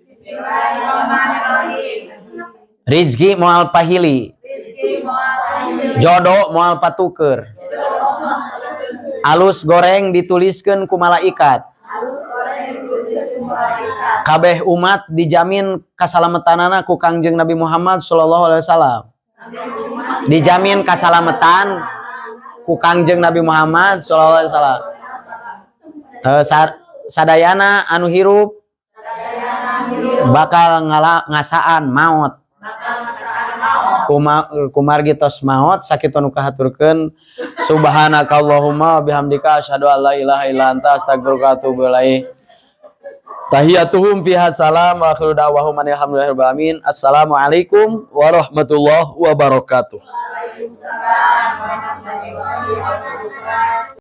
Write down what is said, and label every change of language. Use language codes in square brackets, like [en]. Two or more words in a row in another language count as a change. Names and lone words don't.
[su] rizki moal pahili jodoh moal patuker alus goreng dituliskeun ku malaikat kabeh umat dijamin kasalametanana ku Kangjeng Nabi Muhammad [ar] صلى الله عليه وسلم [su] dijamin kasalametan ku Kangjeng Nabi Muhammad [ar] صلى الله عليه وسلم [su] sadayana anu hirup bakal ngasaan maut kumargitos maut sakitu nu kahaturkeun [ar] سبحانك اللهم وبحمدك أشهد أن لا إله إلا أنت أستغفرك وأتوب إليك تحيتهم فيها سلام وآخر دعواهم الحمد لله رب العالمين السلام عليكم ورحمة الله وبركاته. وعليكم السلام ورحمة الله وبركاته.